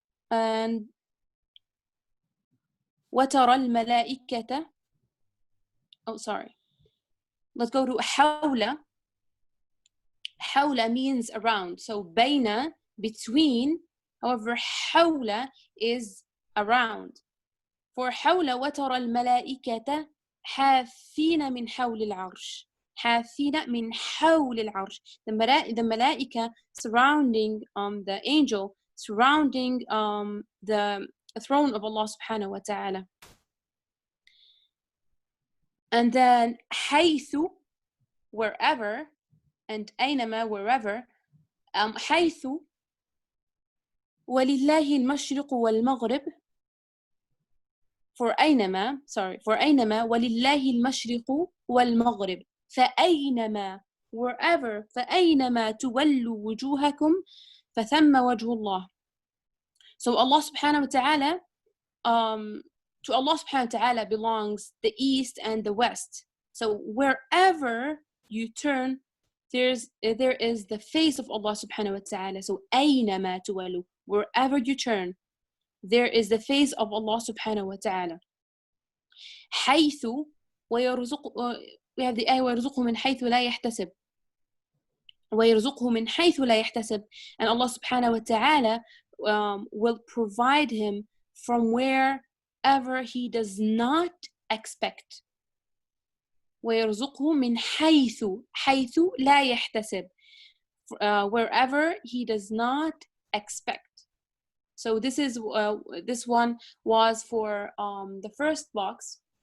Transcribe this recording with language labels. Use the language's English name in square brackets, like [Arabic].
[English] And [Arabic] وترى الملائكة, [English] let's go to حول. حول means around. So bayna, between. However, حول is around. [Arabic] For حول وترى الملائكة حافين من حول العرش. حافين من حول العرش. [English] The malaika surrounding the angel, surrounding the throne of Allah subhanahu wa ta'ala. And then حيث, wherever, and أينما, wherever. [Arabic] حيث ولله المشرق والمغرب. For أينما ولله المشرق والمغرب. فأينما, wherever. فأينما تولوا وجوهكم فثم وجه الله. [English] So Allah subhanahu wa ta'ala, to Allah subhanahu wa ta'ala belongs the east and the west. So wherever you turn, there is the face of Allah subhanahu wa ta'ala. So [Arabic] أينما تولوا, [English] wherever you turn, there is the face of Allah subhanahu wa ta'ala. [Arabic] حيث ويرزق, [English] we have the ayah [Arabic] ويرزقه من حيث لا يحتسب. ويرزقه من حيث لا يحتسب. [English] And Allah subhanahu wa ta'ala will provide him from wherever he does not expect. [Arabic] ويرزقه من حيث لا يحتسب. [English] wherever he does not expect. So this is this one was for the first box.